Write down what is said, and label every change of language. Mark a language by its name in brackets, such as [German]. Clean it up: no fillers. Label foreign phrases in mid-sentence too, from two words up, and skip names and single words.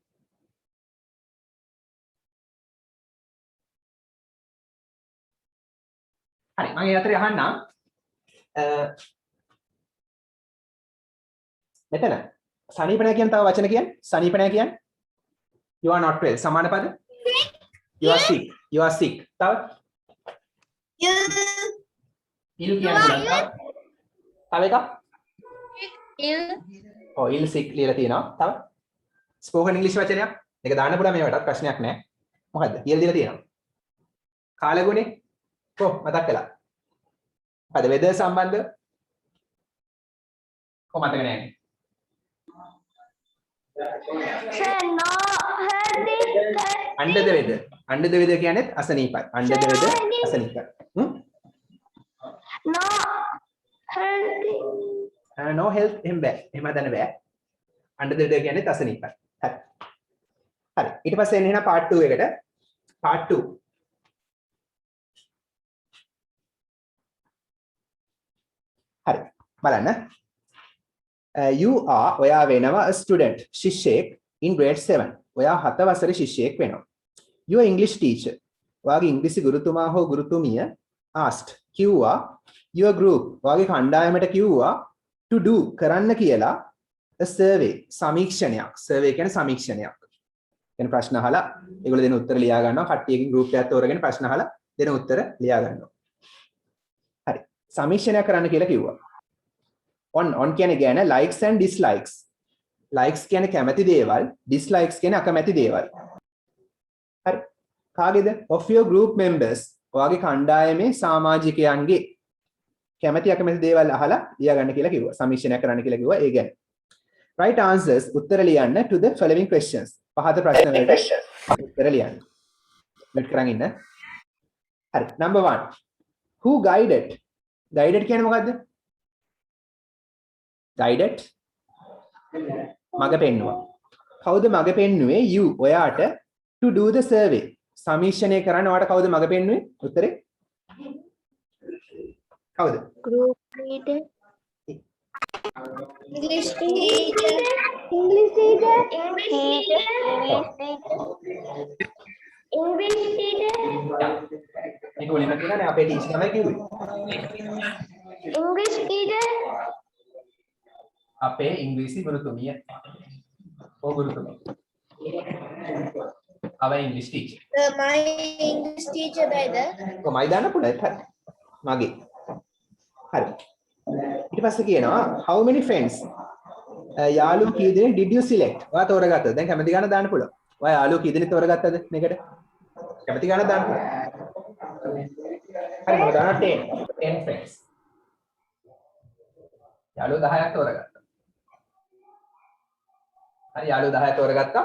[Sinhala] හරි මම ඒ අතරේ අහන්නම් මෙතන සනීප නැහැ කියන තව වචන කියන්නේ සනීප නැහැ කියන්නේ [English] you are not well [Sinhala] සමාන පද [English] you are sick [Sinhala] තව ill කියන තව එකක් ඔව් [English] ill sick [Sinhala] ලියලා තියෙනවා තව [English] spoken english [Sinhala] වචනයක් මේක දාන්න පුළුවන් මේවට ප්‍රශ්නයක් නැහැ මොකද්ද කියලා දීලා තියෙනවා කාලගුණේ මතක් කළා. අද weather සම්බන්ධ කොහොමද මතක නැහැ. [English] Sir, no healthy. under the weather [Sinhala] කියන්නේ අසනීපයි. [English] under the weather [Sinhala] අසනීපයි. [English] No healthy. no health [Sinhala] එහෙම බෑ. එහෙම හදන්න බෑ. [English] under the weather [Sinhala] කියන්නේ අසනීපයි. හරි. හරි. ඊට පස්සේ එන්න එහෙනම් part 2 එකට. part 2 හරි බලන්න [English] You are [Sinhala] ඔයා වෙනවා [English] a student [Sinhala] ශිෂ්‍යයෙක් [English] in grade 7. [Sinhala] ඔයා 7 වසරේ ශිෂ්‍යයෙක් වෙනවා. [English] Your English teacher [Sinhala] ඔයාගේ ඉංග්‍රීසි ගුරුතුමා හෝ ගුරුතුමිය asked කිව්වා [English] your group [Sinhala] ඔයාගේ කණ්ඩායමට කිව්වා [English] to do [Sinhala] කරන්න කියලා [English] a survey [Sinhala] සමීක්ෂණයක්. survey කියන්නේ සමීක්ෂණයක්. කියන ප්‍රශ්න අහලා ඒගොල්ලෝ දෙන උත්තර ලියා ගන්නවා. කට්ටියකින් group එකක් තෝරගෙන ප්‍රශ්න අහලා දෙන උත්තර ලියා ගන්නවා. හරි. සමීක්ෂණයක් කරන්න කියලා කිව්වා. [English] on [Sinhala] කියන්නේ ගැන [English] likes and dislikes. [Sinhala] likes කියන්නේ කැමති දේවල්, dislikes කියන්නේ අකමැති දේවල්. හරි. කාගේද? [English] of your group members. [Sinhala] ඔයාගේ කණ්ඩායමේ සමාජිකයන්ගේ කැමති අකමැති දේවල් අහලා ලියා ගන්න කියලා කිව්වා. සමීක්ෂණයක් කරන්න කියලා කිව්වා. ඒ ගැන. [English] Write answers [Sinhala] උත්තර ලියන්න [English] to the following questions. [Sinhala] පහත ප්‍රශ්න වලට උත්තර ලියන්න. මෙත් කරන් ඉන්න. හරි. [English] number 1. Who guided? [Sinhala] guided කියන්නේ මොකද්ද? guided මඟ පෙන්නුවා. කවුද මඟ පෙන්නුවේ? [English] you ඔයාට to do the survey. [Sinhala] සමීක්ෂණය කරන්න ඔයාට කවුද මඟ පෙන්නුවේ? උත්තරේ කවුද? [English] Group leader. English teacher. English teacher. English teacher. [Sinhala] මේක වලින්ම කියනනේ අපේ ටීචර් තමයි කිව්වේ. [English] English teacher. [Sinhala] අපේ ඉංග්‍රීසි ගුරුතුමිය. ඕ ගුරුතුමිය. [English] our English teacher. My English teacher brother. [Sinhala] කොහමයි දාන්න පුළුවන්. හරි. මගේ. හරි. ඊට පස්සේ කියනවා [English] how many friends [Sinhala] යාළුවෝ කී දෙනෙක් [English] did you select? [Sinhala] ඔයා තෝරගත්තද? දැන් කැමති ගාන දාන්න පුළුවන්. ඔයා යාළුවෝ කී දෙනෙක් තෝරගත්තද මේකට? කැමති ගාන දාන්න පුළුවන්. හරි මම දානවා 10 friends. යාළුවෝ 10ක් තෝරගත්තා. හරි යාළුවෝ 10ක් තෝරගත්තා.